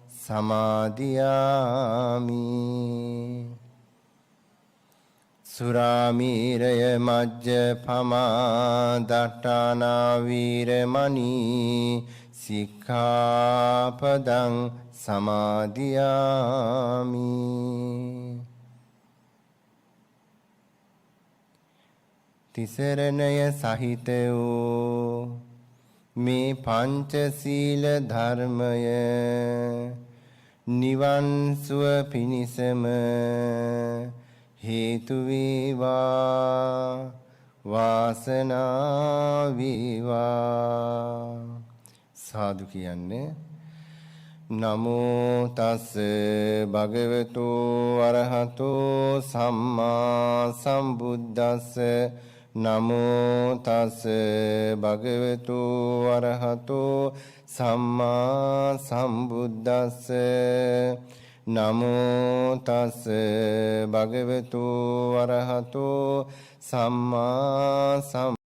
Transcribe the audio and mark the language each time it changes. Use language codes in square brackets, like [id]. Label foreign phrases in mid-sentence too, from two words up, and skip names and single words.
[pi] සමාදියාමි සුරාමීරය මජ්ජපමා දට්ඨානා වීරමණී සික්ඛාපදං සමාදියාමි [si] තිසරණය සහිත වූ මේ පංචශීල ධර්මය නිවන් සුව පිණිසම හේතු වේවා වාසනාව වේවා සාදු කියන්නේ [pi] නමෝ තස් භගවතු අරහතෝ සම්මා සම්බුද්දස්ස නමෝ තස් භගවතු අරහතෝ සම්මා සම්බුද්දස්ස නමෝ තස් භගවතු අරහතෝ සම්මා